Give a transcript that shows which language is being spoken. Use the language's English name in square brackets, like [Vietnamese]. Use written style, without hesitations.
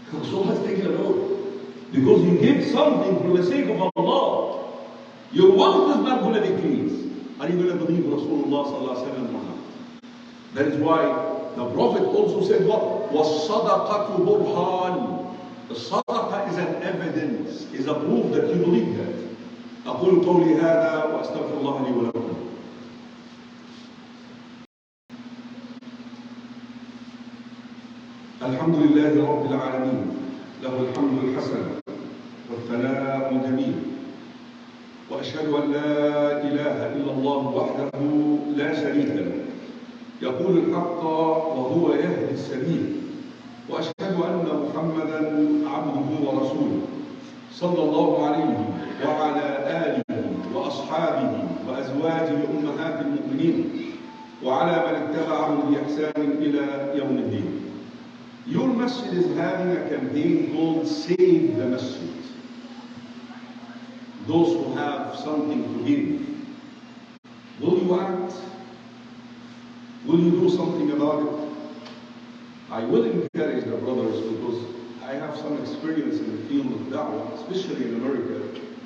[English] So let's take it oath. Because you give something for the sake of Allah. Your wealth is not going to decrease. Are you going to believe Rasulullah sallallahu alaihi wasallam or not? That is why the Prophet also said what? [Arabic] وَالصَّدَقَةُ بُرْهَانٌ. [English] The sadaqah is an evidence, is a proof that you believe that. [Arabic] أقول قولي هذا وأستغفر الله لي ولكم. الحمد لله رب العالمين له الحمد الحسن والثناء الجميل وأشهد أن لا إله إلا الله وحده لا شريك له يقول الحق وهو يهدي السبيل وأشهد أن محمدا عبده ورسوله صلى الله عليه وعلى آله وأصحابه وأزواجه أمهات المؤمنين وعلى من اتبعهم بإحسان إلى يوم الدين. [English] Your masjid is having a campaign called Save the Masjid. Those who have something to give, will you act? Will something about it. I will encourage the brothers because I have some experience in the field of da'wah, especially in America.